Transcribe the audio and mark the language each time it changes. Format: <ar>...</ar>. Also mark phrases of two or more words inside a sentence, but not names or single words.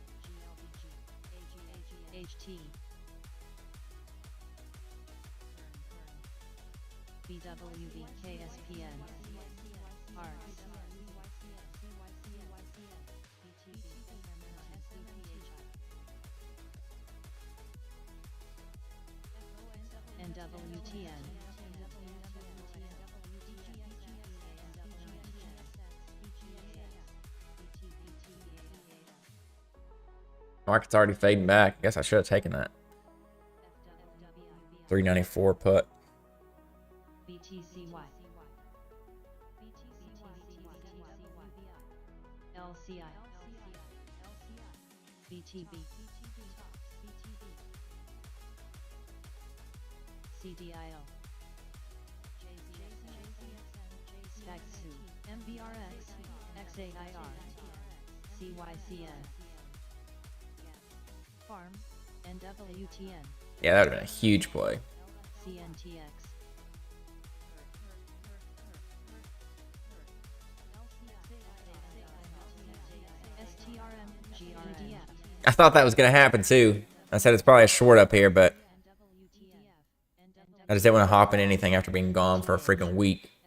<en>HT, BWV, KSPN, ARCS, NWTN, Market's already fading back. I guess I should have taken that. 394 put. BTCY, LCI, BTB, CDIO, SPACSU, MBRX, XAIR, CYCN, Farm, NWTN, Yeah, that would have been a huge play. CNTX, STRM, GRDF, I thought that was going to happen too. I said it's probably a short up here, but I just didn't want to hop in anything after being gone for a freaking week.</en>